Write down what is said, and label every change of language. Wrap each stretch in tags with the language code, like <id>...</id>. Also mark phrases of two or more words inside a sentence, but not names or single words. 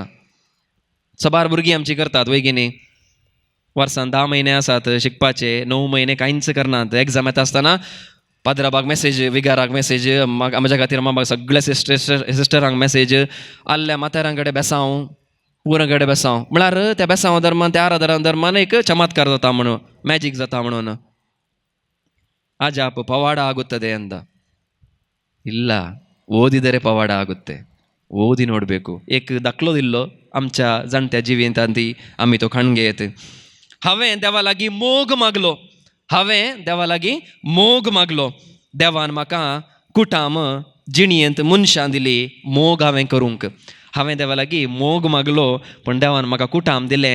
<kok>सबार भुरगीं आमची करतात वैगिनी वर्सान 10 म्हयने आसात शिकपाचे, 9 म्हयने कांयच करनात. एग्जाम येता आसतना पाद्राबाक मेसेज, विगाराक मेसेज, म्हज्या खातीर मामाक सगळ्या सिस्टरांक मेसेज, आल्ल्या माथेरां कडेन बेसांव, पुरां कडेन बेसांव. म्हळ्यार त्या बेसांव धर्मान, त्या आराधना धर्मान एक चमत्कार जाता म्हणून, मॅजीक जाता म्हणून.</kok> <kn>ಅಜಾಪ ಪವಾಡ ಆಗುತ್ತದೆ ಅಂದ. ಇಲ್ಲ, ಓದಿದರೆ ಪವಾಡ ಆಗುತ್ತೆ. ಓದಿ ನೋಡಬೇಕು.</kn> <kok>एक दाखलोदिल्लो आमच्या जाणट्या जिवितांती आमी तो खणगे येत. हांवें देवा लागीं मोग मागलो. देवान म्हाका कुटाम जिणयेंत मनशां दिली. मोग हांवें करूंक. हांवें देवा लागीं मोग मागलो, पण देवान म्हाका कुटाम दिलें.</kok>